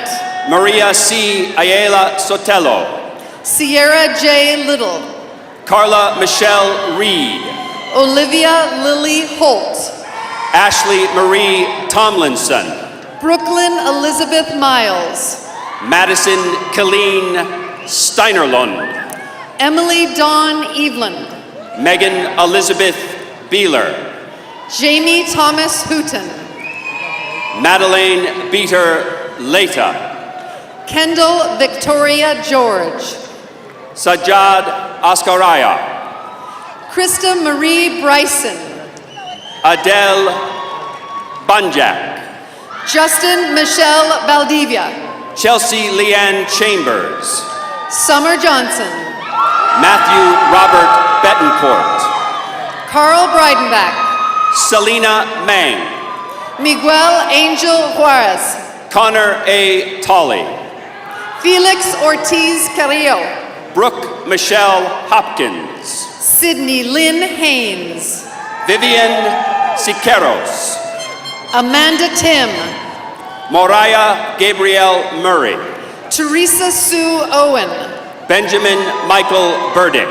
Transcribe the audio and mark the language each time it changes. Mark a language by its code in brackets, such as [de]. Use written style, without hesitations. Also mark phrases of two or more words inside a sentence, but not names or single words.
[en] Maria C. Ayala Sotelo, Sierra J. Little, Carla Michelle Reed, Olivia Lily Holt, Ashley Marie Tomlinson, Brooklyn Elizabeth Miles, Madison Colleen Steinerlund, Emily Dawn Eveland, Megan Elizabeth Beeler, Jamie Thomas Hooton, Madeleine Beater Leta, Kendall Victoria George, Sajjad Askaraya, Krista Marie Bryson, Adele Banjak, Justin Michelle Valdivia, Chelsea Leanne Chambers, Summer Johnson, Matthew Robert Betancourt, Carl Breidenbach, Selena Mang, Miguel Angel Juarez, Connor A. Tolley, Felix Ortiz Carrillo, Brooke Michelle Hopkins, Sydney Lynn Haynes, Vivian Siqueiros, Amanda Tim, Moriah Gabrielle Murray, Teresa Sue Owen, Benjamin Michael Burdick,